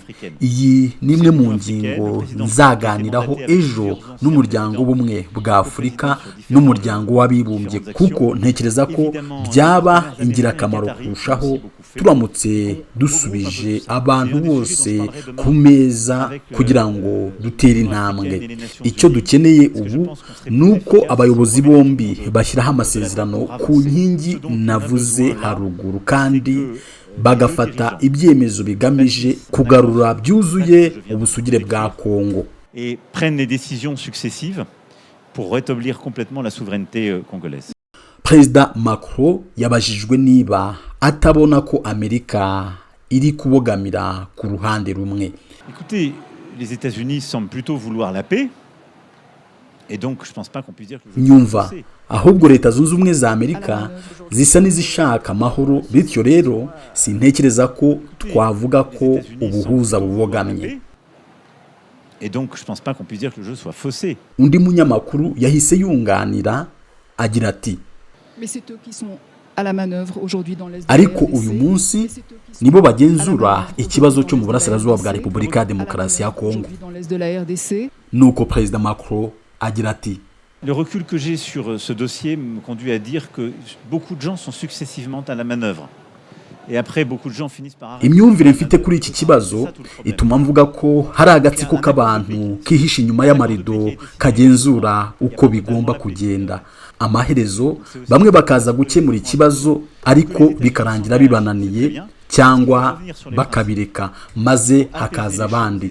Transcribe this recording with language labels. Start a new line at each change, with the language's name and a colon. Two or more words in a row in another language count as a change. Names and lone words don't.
Kinyarwanda: Iyi ni imwe mu ngingo nzaganiraho ejo n'umuryango w'ubumwe bwa Afurika n'umuryango w'abibumbye, kuko ntekereza ko byaba ingirakamaro kurushaho turamutse dusubije abantu bose ku meza kugira ngo dutere intambwe. Icyo dukeneye ubu ni uko abayobozi bombi bashyiraho amasezerano ku nkingi navuze haruguru, kandi bagafata ibyemezo bigamije kugarura byuzuye ubusugire bwa Kongo.
French: Et prennent les décisions successives pour rétablir complètement la souveraineté congolaise.
Kinyarwanda: Perezida Macron yabajijwe niba atabona ko Amerika iri kubogamira ku ruhande rumwe.
French: Écoutez, les États-Unis semblent plutôt vouloir la paix. Et donc je pense pas qu'on puisse dire que
Kinyarwanda: nyumva ahubwo Leta Zunze Ubumwe za Amerika zisa n'izishaka amahoro, bityo rero sintekereza ko twavuga ko ubuhuza bubogamye.
French: Et donc je pense pas qu'on puisse dire que le jeu soit faussé.
Kinyarwanda: Undi munyamakuru yahise yunganira agira ati: ariko uyu munsi nibo bagenzura ikibazo cyo mu burasirazuba bwa Repubulika ya Demokarasi ya Kongo. Nuko Perezida Macron agira ati:
French: Le recul que j'ai sur ce dossier me conduit à dire que beaucoup de gens sont successivement à la manœuvre. Et après beaucoup de gens finissent par
Kinyarwanda: imyumvire mfite kuri iki kibazo ituma mvuga ko hari agatsiko k'abantu kihisha inyuma y'amarido kagenzura uko bigomba kugenda. Amaherezo bamwe bakaza gukemura ikibazo ariko bikarangira bibananiye cyangwa bakabireka maze hakaza abandi.